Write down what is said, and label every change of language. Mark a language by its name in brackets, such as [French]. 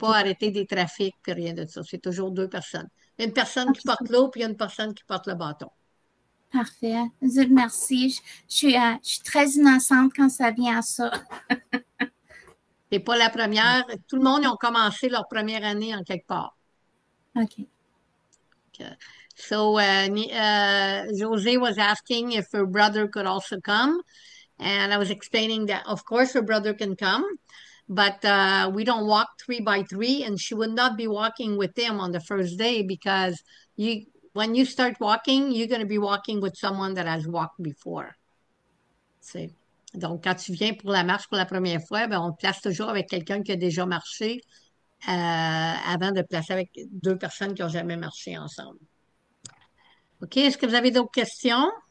[French] pas arrêter des trafics puis rien de ça. C'est toujours deux personnes. Il y a une personne qui OK. porte l'eau, puis il y a une personne qui porte le bâton. Parfait. Merci. Je suis très innocente quand ça vient à ça. C'est pas la première. Tout le monde, ils ont commencé leur première année en quelque part. OK. [English] So Jose was asking if her brother could also come. And I was explaining that, of course, her brother can come, but we don't walk 3 by 3, and she would not be walking with them on the first day because when you start walking, you're going to be walking with someone that has walked before. [French] C'est- Donc, quand tu viens pour la marche pour la première fois, ben, on te place toujours avec quelqu'un qui a déjà marché avant de placer avec deux personnes qui n'ont jamais marché ensemble. OK, est-ce que vous avez d'autres questions?